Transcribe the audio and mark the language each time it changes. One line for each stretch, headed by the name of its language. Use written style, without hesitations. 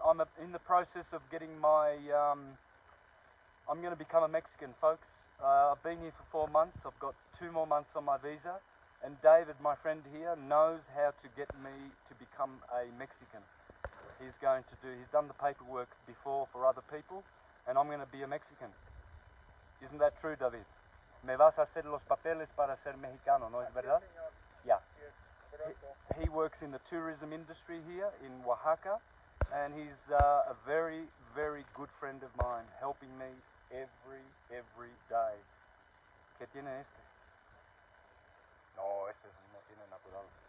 English: I'm in the process of getting my. I'm going to become a Mexican, folks. I've been here for 4 months. I've got 2 more months on my visa, and David, my friend here, knows how to get me to become a Mexican. He's done the paperwork before for other people, and I'm going to be a Mexican. Isn't that true, David?
Spanish: Me vas a hacer los papeles para ser mexicano, ¿no es verdad?
English: Yeah. He works in the tourism industry here in Oaxaca, and he's a very, very good friend of mine, helping me every day.
Spanish: ¿Qué tiene este? No, este no tiene natural.